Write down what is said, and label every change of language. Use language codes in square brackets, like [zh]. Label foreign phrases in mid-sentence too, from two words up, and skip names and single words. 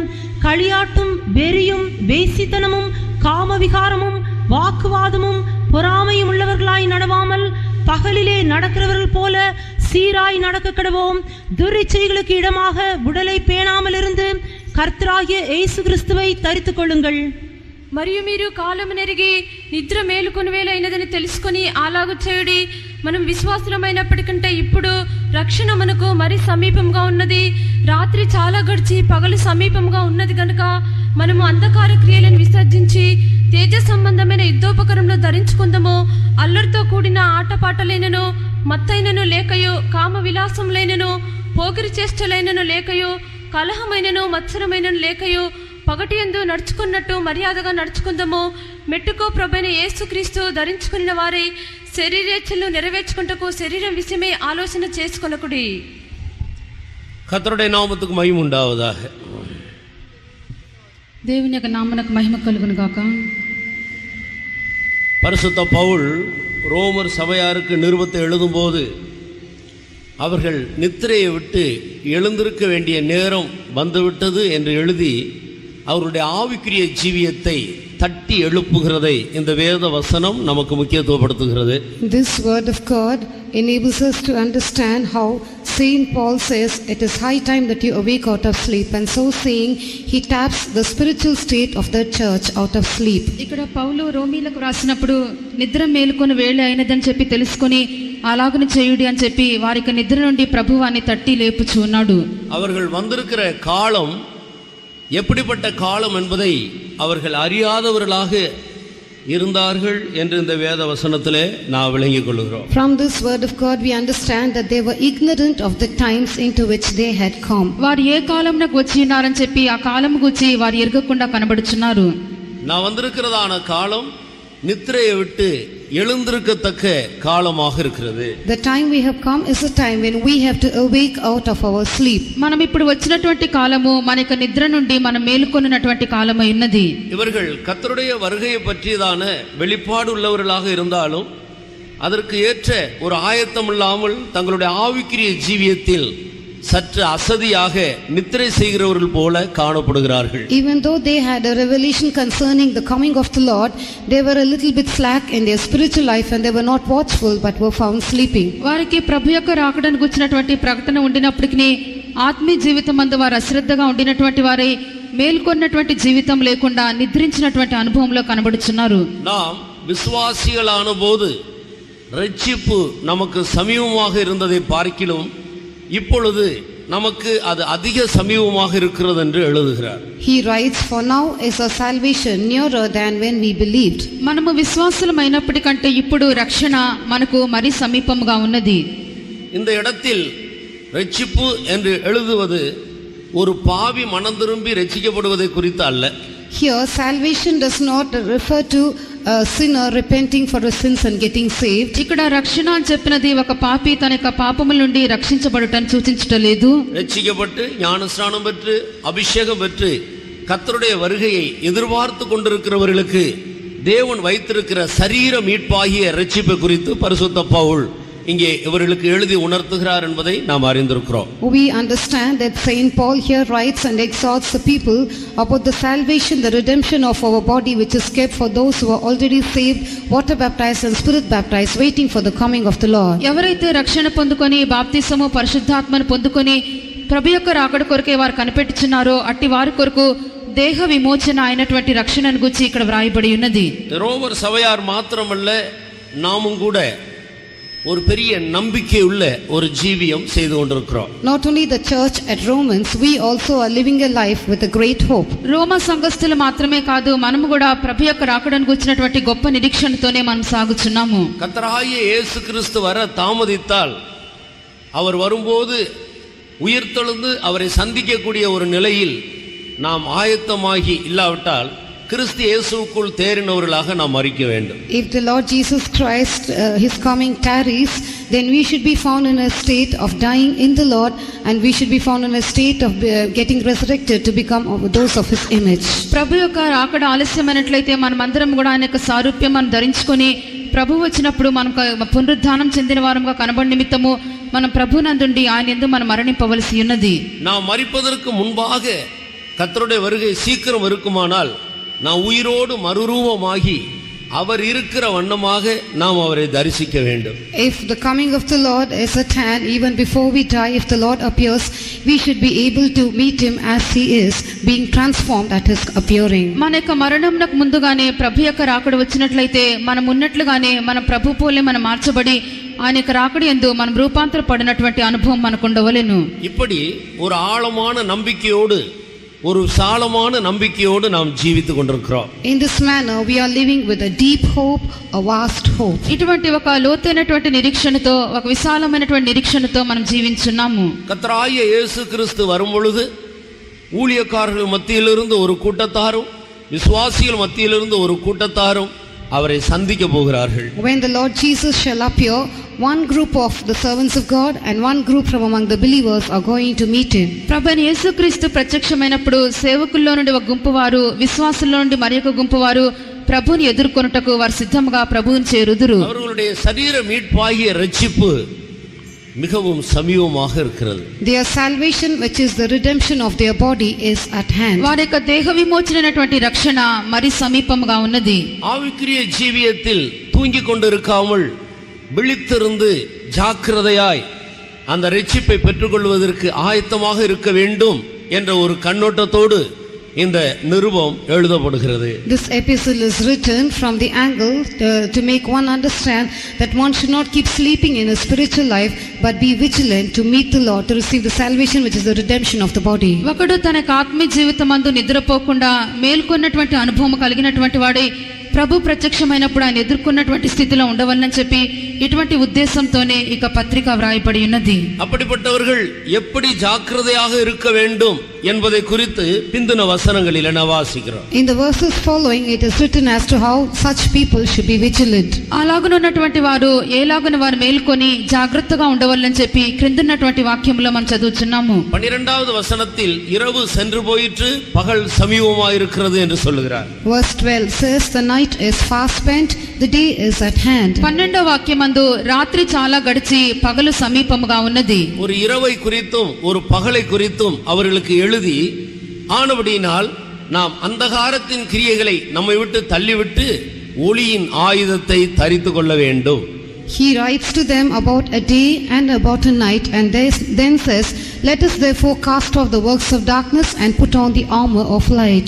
[ta] களியாட்டும் வெறியும் வேசித்தனமும் காமவிகாரமும் வாக்குவாதமும் பொறாமையும் உள்ளவர்களாய் நடவாமல் பகலிலே நடக்கிறவர்கள் போல சீராய் நடக்க கடவோம். துரிச்சைகளுக்கு இடமாக உடலை பேணாமல் இருந்து கர்த்தராகிய இயேசு கிறிஸ்துவை தரித்துக் కొள்ளுங்கள். [te] మరియు మీరు కాలము నెరిగి నిద్ర మేలుకొని వేళ అయినదని తెలుసుకొని అలాగు చేయుడి. మనం విశ్వాసులమైనప్పటికంటే ఇప్పుడు రక్షణ మనకు మరి సమీపంగా ఉన్నది. రాత్రి చాలా గడిచి పగలు సమీపంగా ఉన్నది కనుక మనము అంధకార క్రియలను విసర్జించి తేజ సంబంధమైన యుద్ధోపకరణంలో ధరించుకుందాము. అల్లరితో కూడిన ఆటపాటలైనను మత్తైనను లేకయో కామ విలాసములైనను పోకిరి చేష్టలైనను లేకయో కలహమైనను మత్సరమైనను లేకయో పగటి యందు నడుచుకున్నట్టు మర్యాదగా నడుచుకుందాము. మెట్టుకో ప్రభువైన యేసుక్రీస్తు ధరించుకున్న వారి శరీరేచ్ఛలు నెరవేర్చుకుంటకు శరీరం విషయమే ఆలోచన చేసుకొనకుడి. [ta] கர்த்தருடைய நாமத்துக்கு மகிமை உண்டாவதாக. [te] దేవుని యొక్క నామమునకు మహిమ కలుగును గాక. [ta] பரிசுத்த பவுல் ரோமர் சபையாருக்கு நிருபத்தை எழுதும்போது அவர்கள் நித்திரையை விட்டு எழுந்திருக்க வேண்டிய நேரம் வந்துவிட்டது என்று எழுதி அவருடைய ஆவிக்குரிய ஜீவியத்தை தட்டி எழுப்புகிறதை இந்த வேத வசனம் நமக்கு முக்கியத்துவப்படுத்துகிறது. [en] This word of God enables us to understand how Saint Paul says it is high time that you awake out of sleep, and so saying he taps the spiritual state of the church out of sleep. [te] ఇక్కడ పౌలు రోమీలకు రాసినప్పుడు నిద్ర మేలుకొని వేళ అయినదని చెప్పి తెలుసుకొని అలాగను చేయుడి అని చెప్పి వారికి నిద్ర నుండి ప్రభువాన్ని తట్టి లేపుచు ఉన్నాడు. [ta] அவர்கள் வந்திருக்கிற காலம் எப்படிப்பட்ட காலம் என்பதை அவர்கள் அறியாதவர்களாக இருந்தார்கள் என்று இந்த வேத வசனத்திலே நான் விளங்கிக் கொள்கிறோம். [en] From this word of God we understand that they were ignorant of the times into which they had come. [te] వారు ఏ కాలంనకు వచ్చి ఉన్నారని చెప్పి ఆ కాలం గురించి వారు ఎరగకుండా కనబడుచున్నారు. [ta] நான் வந்திருக்கிறதான காலம் நித்திரையை விட்டு எழுந்திருக்கத்தக்க காலமாக இருக்கிறது. [en] The time we have come is a time when we have to awake out of our sleep. [te] మనం ఇప్పుడు వచ్చినటువంటి కాలము మనకు నిద్ర నుండి మనం మేలుకొన్నటువంటి కాలము ఉన్నది. [ta] இவர்கள் கர்த்தருடைய வருகையை பற்றியதான வெளிப்பாடு உள்ளவர்களாக இருந்தாலும் அதற்கு ஏற்ற ஒரு ஆயத்தம் இல்லாமல் தங்களுடைய ஆவிக்குரிய ஜீவியத்தில் சற்று அசதியாக நித்திரை செய்கிறவர்கள் போல காணப்படுகிறார்கள். [en] Even though they had a revelation concerning the coming of the Lord, they were a little bit slack in their spiritual life and they were not watchful but were found sleeping. [te] వారికి ప్రభు యొక్క రాకడను గురించినటువంటి ప్రకటన ఉండినప్పటికీ ఆత్మీయ జీవితం అందు వారు అశ్రద్ధగా ఉండినటువంటి వారే మేల్కొన్నటువంటి జీవితం లేకుండా నిద్రించినటువంటి అనుభవంలో కనబడుచున్నారు. [ta] நாம் விசுவாசிகளான போது ரட்சிப்பு நமக்கு சமீபமாக இருந்ததை பார்க்கிலும் இப்பொழுது நமக்கு அது அதிக சமீபமாக இருக்கிறது என்று எழுதுகிறார். [en] He writes, for now is our salvation nearer than when we believed. [te] మనము విశ్వాసులమైనప్పటికంటే ఇప్పుడు రక్షణ మనకు మరి సమీపంగా ఉన్నది. [ta] இந்த இடத்தில் ரட்சிப்பு என்று எழுதுவது ஒரு பாவி மனம் திரும்பி ரட்சிக்கப்படுவதை குறித்து அல்ல. [en] Here salvation does not refer to a sinner repenting for his sins and getting saved. [te] ఇక్కడ రక్షణ అని చెప్పినది ఒక పాపి తన యొక్క పాపముల నుండి రక్షించబడుటను సూచించటలేదు. [ta] ரட்சிக்கப்பட்டு ஞானஸ்நானம் பெற்று அபிஷேகம் பெற்று கர்த்தருடைய வருகையை எதிர்பார்த்து கொண்டிருக்கிறவர்களுக்கு தேவன் வைத்திருக்கிற சரீர மீட்பாகிய ரட்சிப்பை குறித்து பரிசுத்த பவுல் இங்கே இவர்களுக்கு எழுதி உணர்த்துகிறார் என்பதை நாம் அறிந்திருக்கிறோம். [en] We understand that Saint Paul here writes and exhorts the people about the salvation, the redemption of our body, which is kept for those who are already saved, water baptized and spirit baptized, waiting for the coming of the Lord. [te] ఎవరైతే రక్షణ పొందుకొని బాప్తిసము పరిశుద్ధాత్మను పొందుకొని ప్రభు యొక్క రాకడ కొరకే వారు కనిపెట్టుచున్నారో అట్టి వారి కొరకు దేహ విమోచన అయినటువంటి రక్షణను గురించి ఇక్కడ వ్రాయబడి ఉన్నది. [ta] ரோமர் சபையார் மாத்திரமல்ல, நாமும் கூட ஒரு பெரிய நம்பிக்கை உள்ள ஒரு ஜீவியம் செய்து கொண்டிருக்கிறோம். [en] Not only the church at Romans, we also are living a life with a great hope. [te] రోమా సంఘస్థులు మాత్రమే కాదు, మనము కూడా ప్రభు యొక్క రాకడను గురించినటువంటి గొప్ప నిరీక్షణతోనే మనం సాగుచున్నాము. [ta] கர்த்தராகிய இயேசு கிறிஸ்து வர தாமதித்தால் அவர் வரும்போது உயிர்த்தெழுந்து அவரை சந்திக்கக்கூடிய ஒரு நிலையில் நாம் ஆயத்தமாகி இல்லாவிட்டால் கிறிஸ்து இயேசுவுக்குள் தேறினவர்களாக நாம் மரிக்க வேண்டும். [en] If the Lord Jesus Christ his coming tarries, then we should be found in a state of dying in the Lord, and we should be found in a state of getting resurrected to become those of His image. [te] ప్రభు యొక్క రాకడ ఆలస్యమైనట్లయితే మనమందరం కూడా ఆయన యొక్క సారూప్యం మనం ధరించుకొని ప్రభు వచ్చినప్పుడు మనం పునరుద్ధానం చెందిన వారంగా కనబడి నిమిత్తము మనం ప్రభునందుండి ఆయన యందు మనం మరణింపవలసి ఉన్నది. [ta] நாம் மரிப்பதற்கு முன்பாக கர்த்தருடைய வருகை சீக்கிரம் இருக்குமானால் நாம் உயிரோடு மறுரூபமாகி அவர் இருக்கிற வண்ணமாக நாம் அவரை தரிசிக்க வேண்டும். [en] If the coming of the Lord is at hand, even before we die, if the Lord appears, we should be able to meet Him as He is, being transformed at His appearing. [te] మన యొక్క మరణంకు ముందుగానే ప్రభు యొక్క రాకడ వచ్చినట్లయితే మనం ఉన్నట్లుగానే మన ప్రభు పోలే మనం మార్చబడి ఆయన యొక్క రాకడ యందు మనం రూపాంతరపడినటువంటి అనుభవం మనకు ఉండవలెను. [ta] இப்படி ஒரு ஆழமான நம்பிக்கையோடு ஒரு சாலமான நம்பிக்கையோடு நாம் ஜீவித்துக் கொண்டிருக்கிறோம். [en] In this manner we are living with a deep hope, a vast hope. [te] ఇటువంటి ఒక లోతైనటువంటి నిరీక్షణతో ఒక విశాలమైనటువంటి నిరీక్షణతో మనం జీవించున్నాము. [ta] கர்த்தராகிய இயேசு கிறிஸ்து வரும் பொழுது ஊழியக்காரர்கள் மத்தியிலிருந்து ஒரு கூட்டத்தாரும் விசுவாசிகள் மத்தியிலிருந்து ஒரு கூட்டத்தாரும் அவரை சந்திக்க போகிறார்கள். [en] When the Lord Jesus shall appear, one group of the servants of God and one group from among the believers are going to meet Him. [te] ప్రభువైన యేసుక్రీస్తు ప్రత్యక్షమైనప్పుడు సేవకుల్లో నుండి ఒక గుంపు వారు విశ్వాసుల్లో నుండి మరొక గుంపు వారు ప్రభువుని ఎదుర్కొనుటకు వారు సిద్ధంగా ప్రభువుని చేరుదురు. [ta] அவர்களுடைய சரீர மீட்பாகிய ரட்சிப்பு மிகவும் சமீபமாக இருக்கிறது. [en] Their salvation, which is the redemption of their body, is at hand. [te] వారి యొక్క దేహ విమోచనైనటువంటి రక్షణ మరి సమీపంగా ఉన్నది. [ta] ஆவிக்குரிய ஜீவியத்தில் தூங்கிக் கொண்டிருக்காமல் விழித்திருந்து ஜாக்கிரதையாய் அந்த ரட்சிப்பை பெற்றுக்கொள்வதற்கு ஆயத்தமாக இருக்க வேண்டும் என்ற ஒரு கண்ணோட்டத்தோடு இந்த நிருபம் எழுதப்படுகிறது. [en] This epistle is written from the angle to make one understand that one should not keep sleeping in a spiritual life, but be vigilant to meet the Lord, to receive the salvation which is the redemption of the body. [te] ఒకడు తన ఆత్మీయ జీవితమందు నిద్రపోకుండా మేల్కొన్నటువంటి అనుభవం కలిగినటువంటి వాడే ప్రభు ప్రత్యక్షమైనప్పుడు ఆయన ఎదుర్కొన్నటువంటి స్థితిలో ఉండవలని చెప్పి ఇటువంటి ఉద్దేశంతోనే ఇక పత్రిక వ్రాయబడి ఉన్నది. [ta] அப்படிப்பட்டவர்கள் எப்படி ஜாக்கிரதையாக இருக்க வேண்டும் என்பதை குறித்து பிந்தின வசனங்களில் நான் வாசிக்கிறோம். [en] In the verses following it is written as to how such people should be vigilant. [te] అలాగున్నటువంటి వారు ఏలాగున వారు మేల్కొని జాగ్రత్తగా ఉండవాలని చెప్పి క్రిందన్నటువంటి వాక్యంలో మనం చదువుచున్నాము. [ta] 12வது వచనத்தில் இரவு சென்று போயிற்று பகல் சமீபமாயிருக்கிறது என்று சொல்லுகிறார். [en] Verse 12 says the night is fast spent, the day is at hand. [te] 12వ వాక్యమందు రాత్రి చాలా గడిచి పగలు సమీపముగా ఉన్నది. [ta] ஒரு இரவை குறித்தும் ஒரு பகலை குறித்தும் அவர்களுக்கு எழுதி ஆனபடியினால் நாம் அந்தகாரத்தின் கிரியைகளை நம்மை விட்டு தள்ளிவிட்டு ஒளியின் ஆயுதத்தை தரித்து கொள்ள வேண்டும். [en] He writes to them about a day and about a night, and then says, let us therefore cast off the works of darkness and put on the armor of light.